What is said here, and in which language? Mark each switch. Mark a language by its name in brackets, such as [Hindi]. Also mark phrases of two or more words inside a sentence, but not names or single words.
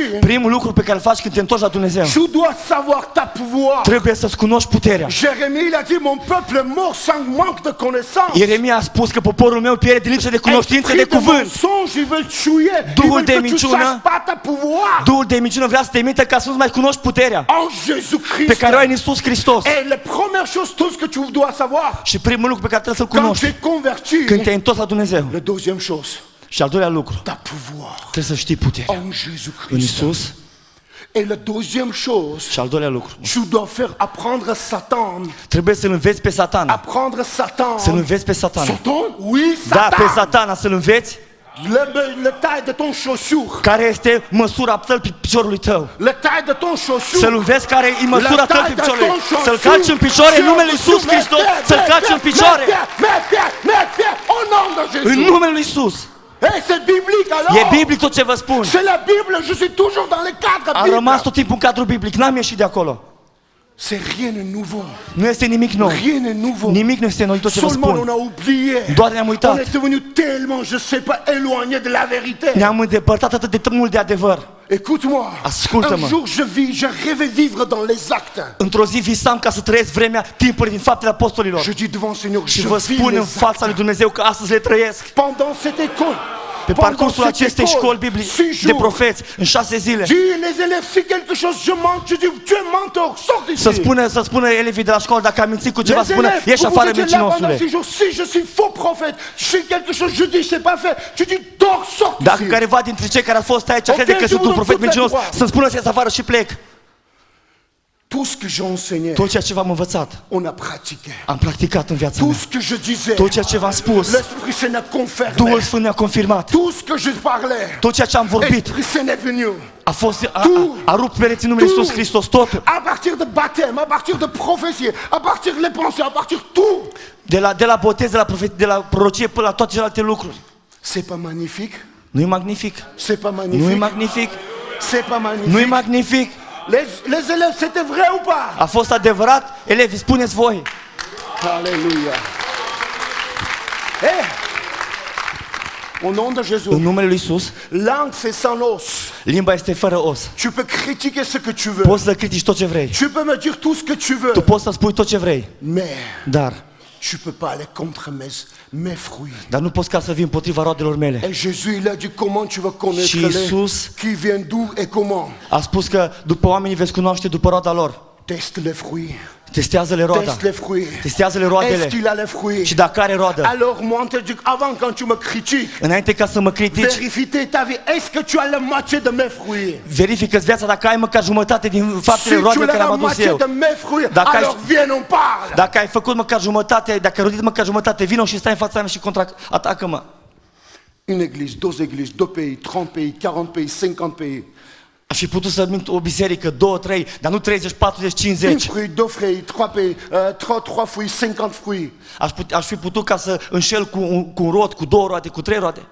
[Romanian] Primul lucru pe care îl faci când te întorci la Dumnezeu. [French] tu dois savoir ta pouvoir. [Romanian] Trebuie să-ți cunoști puterea. [French] Jérémie, il a dit, mon peuple est mort sans manque de connaissance. [Romanian] Ieremia a spus că poporul meu pierde din lipsă de cunoștință de [French] Esprit de [Romanian] cuvânt. [French] mensonge, ils veulent tuer. Ils [Romanian] Duhul [French] veulent [Romanian] de [French] que tu [Romanian] minciună. [French] saches pas ta pouvoir. [Romanian] Duhul de minciună vrea să te emite ca să nu mai cunoști puterea [French] En [Romanian] pe [French] Jésus-Christ. [Romanian] care o ai în Iisus Hristos. [French] Et la première chose, tout ce que tu dois savoir, [Romanian] Și primul lucru pe care trebuie să-l [French] quand tu [Romanian] cunoști [French] es converti, [Romanian] când te-ai întors la Dumnezeu. [French] la deuxième chose, [Romanian] Și al doilea lucru, [French] ta pouvoir [Romanian] trebuie să știi puterea [French] en [Romanian] în [French] Jésus-Christ. [Romanian] Iisus. [French] Et la deuxième chose, [Romanian] Și al doilea lucru, [French] tu dois faire apprendre Satan. [Romanian] trebuie să-l înveți pe Satana. [French] Apprendre Satan. [Romanian] Să-l înveți pe Satana. [French] Satan? Oui, [Romanian] Da, pe [French] Satan. [Romanian] Satana să-l înveți, [French] Le taille de ton chaussure. [Romanian] care este măsura piciorului tău. [French] Le taille de ton chaussure. [Romanian] Să-l înveți care e măsura [French] La [Romanian] tău [French] taille de [Romanian] piciorului. [French] ton chaussure. [Romanian] Să-l calci în picioare în numele Lui Iisus Hristos. Să-l calci în picioare [French] Mets pied, au nom de [Romanian] în [French] Jésus. [Romanian] numele Lui Iisus. [French] Et c'est biblique alors. [Romanian] E biblic tot ce vă spun. [French] C'est la Bible, je suis toujours dans les cadres [Romanian] Am rămas [French] bibliques. [Romanian] tot timpul în cadrul biblic, n-am ieșit de acolo. [French] C'est rien de nouveau. [Romanian] Nu este nimic nou. [French] Rien de nouveau. [Romanian] Nimic nu este nou tot ce vă [French] Seulement on [Romanian] spun. [French] a oublié. [Romanian] Doar ne-am uitat. [French] On est devenu tellement, je sais pas, éloigné de la vérité. [Romanian] Ne-am îndepărtat atât de mult de adevăr. [French] Écoute-moi. [Romanian] Ascultă-mă. [French] Un jour je rêvais vivre dans les actes. [Romanian] Într-o zi visam ca să trăiesc vremea timpului din faptele apostolilor. [French] Je dis devant le Seigneur, [Romanian] Și [French] je [Romanian] vă [French] vis [Romanian] spun în [French] les [Romanian] fața lui [French] actes. [Romanian] Dumnezeu că astăzi le trăiesc. [French] Pendant cette école, [Romanian] Pe [French] pendant [Romanian] parcursul [French] cette [Romanian] acestei [French] école, [Romanian] școli biblice [French] 6 [Romanian] de [French] jours. [Romanian] profeți, în 6 zile, [French] Dis les élèves, si quelque chose je mente, je dis tu es menteur, sors d'ici. [Romanian] să spună elevii de la școală, dacă am mințit cu ceva, [French] Les [Romanian] să spună, [French] élèves, [Romanian] ieși [French] vous [Romanian] afară [French] étiez là pendant [Romanian] mincinosule. [French] 6 jours, si je suis faux prophète, je fais quelque chose, je dis c'est pas fait, tu dis dors, sors [Romanian] Dacă [French] d'ici. [Romanian] careva dintre cei care au fost aici [French] Ok, [Romanian] crede că [French] je [Romanian] sunt [French] vous [Romanian] un profet [French] donne toute la [Romanian] mincinos, [French] droit. [Romanian] să-mi spună să ies afară și plec. [French] Tout ce que j'ai enseigné, [Romanian] Tot ceea ce v-am învățat, [French] on a pratiqué. [Romanian] am practicat în viața [French] Tout [Romanian] mea. [French] ce que je disais, [Romanian] Tot ceea ce v-am spus, [French] l'Esprit Saint a confirmé. [Romanian] Duhul Sfânt ne-a confirmat. [French] Tout ce que je parlais, [Romanian] Tot ceea ce am vorbit [French] l'Esprit Saint est venu. [Romanian] a rupt pereții numele Iisus Hristos, totul. [French] À partir de baptême, à partir de prophétie, à partir de les pensées, à partir de tout. [Romanian] De la botez, de la prorocie până la toate celelalte lucruri. [French] C'est pas magnifique? [Romanian] Nu-i magnific? [French] C'est pas [Romanian] Nu-i [French] magnifique? [Romanian] magnific? [French] C'est pas magnifique? [Romanian] Nu-i magnific? [French] Les élèves, c'était vrai ou pas? [Romanian] A fost adevărat? Elevi, spuneți voi. [French] Alléluia. Eh! Au nom de [Romanian] În [French] Jésus, [Romanian] numele lui Iisus, [French] langue c'est sans os. [Romanian] limba este fără os. [French] Tu peux critiquer ce que tu veux. [Romanian] Poți să critici tot ce vrei. [French] Tu peux me dire tout ce que tu veux. [Romanian] Tu poți să spui tot ce vrei. [French] Mais [Romanian] Dar [French] tu peux pas aller contre mes fruits. [Romanian] Dar nu poți ca să vii împotriva roadelor mele. [French] Et Jésus, il a dit comment tu vas connaître [Romanian] Și [French] les [Romanian] Iisus [French] qui viennent d'où et comment. [Romanian] a spus că după oamenii veți cunoaște după roada lor. [French] Teste les fruits. [Romanian] Testează-le roada. [French] Teste les fruits. [Romanian] Testează-le [French] Est-ce [Romanian] roadele. [French] qu'il a les fruits? [Romanian] Și dacă are roadă. [French] Alors moi, on te dit, avant quand tu me critiques, [Romanian] Înainte ca să mă critici, [French] vérifie ta vie. Est-ce que tu as la moitié de mes fruits? [Romanian] verifică-ți viața dacă ai măcar jumătate din [French] Si [Romanian] faptele [French] tu [Romanian] roadele [French] as [Romanian] care [French] la [Romanian] am adus [French] moitié [Romanian] eu. [French] de mes fruits, [Romanian] Dacă ai- [French] alors viens, on parle. [Romanian] Dacă ai făcut măcar jumătate, dacă ai rodit măcar jumătate, vino și stai în fața mea și atacă-mă. [French] Une église, deux églises, deux pays, 30 pays, 40 pays, 50 pays. [Romanian] Aș fi putut să mint o biserică, 2, 3, dar nu 30, 40, [French] Une [Romanian] 50. [French] fruit, deux fruits, trois pays, trois fruits, 50 fruits. [Romanian] Aș fi putut ca să înșel cu un rod, cu 2 roade, cu 3 roade.